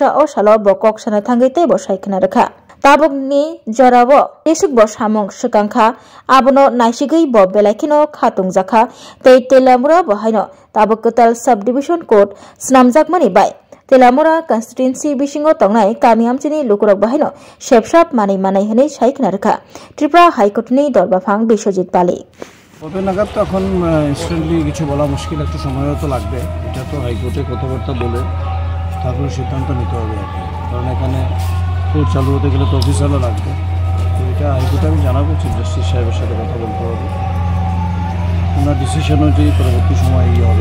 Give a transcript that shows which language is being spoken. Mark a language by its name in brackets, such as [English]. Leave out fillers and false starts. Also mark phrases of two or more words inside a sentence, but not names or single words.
[Kok Borok] o salo bokok sana thangai te bo saikhna rakha tabokni jarabo esuk bo samung sukangkha abono naisigei bo belaikino khatung jakha te Telemura bo haino tabok ketal [English] subdivision court [Kok Borok] snamjakmani bai Telemura constituency bisingo tongnai kamiamchini lukurok bahaino shepshap manai hene saikhna rakha Tripura High Court ni Dorbafang Biswajit Palik [Bangla] কবে নাগাদ তো এখন ইনস্ট্যান্টলি কিছু বলা মুশকিল, একটু সময়ও তো লাগবে। এটা তো হাইকোর্টে কথাবার্তা বলে তারপরে সিদ্ধান্ত নিতে হবে আর কি, কারণ এখানে কোর্ট চালু হতে গেলে তো অফিসারও লাগবে। তো এটা হাইকোর্টে আমি জানাবো, [English] chief justice [Bangla] সাহেবের সাথে কথা বলতে হবে, ওনার ডিসিশন অনুযায়ী পরবর্তী সময় ইয়ে হবে।